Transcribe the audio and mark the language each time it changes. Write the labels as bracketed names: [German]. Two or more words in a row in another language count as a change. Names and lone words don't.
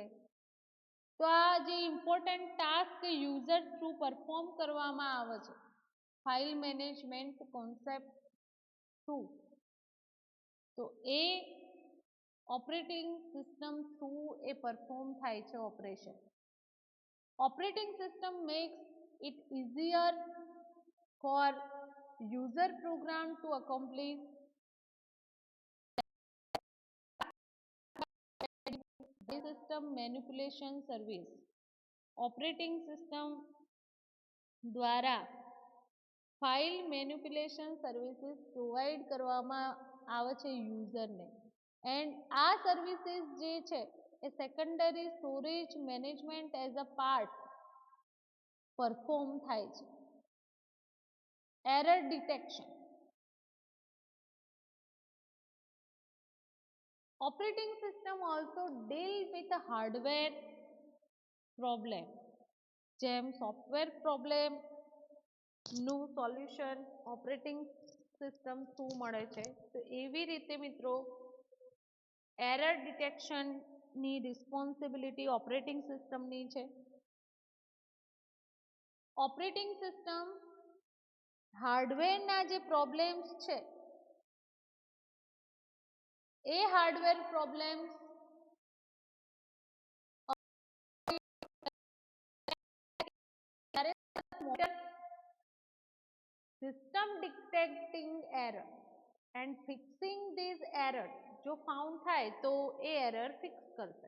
[Gujarati] તો આ જે [English] important task user through [Gujarati] પરફોર્મ કરવામાં આવે છે [English] file management concept through, [Gujarati] તો એ [English] operating system through [Gujarati] એ પરફોર્મ થાય છે ઓપરેશન. [English] operating system makes it easier for user program to accomplish system manipulation service. operating system [Gujarati] દ્વારા [English] file manipulation services provide [Gujarati] કરવામાં આવે છે યુઝરને, એન્ડ આ સર્વિસીસ જે છે એ [English] secondary storage management as a part perform [Gujarati] થાય છે. [English] Error detection. Operating system also deal with a hardware problem, [Gujarati] જેમ [English] software problem [Gujarati] નું સોલ્યુશન [English] operating system through [Gujarati] મળે છે. તો એવી રીતે મિત્રો [English] error detectionની responsibility [Gujarati] ઓપરેટિંગ સિસ્ટમની છે. [English] operating system hardwareના [Gujarati] જે પ્રોબ્લેમ્સ છે એ [English] hardware problems system detecting error and fixing these error, [Gujarati] જો ફાઉન્ડ થાય તો એ [English] error fix [Gujarati] કરશે.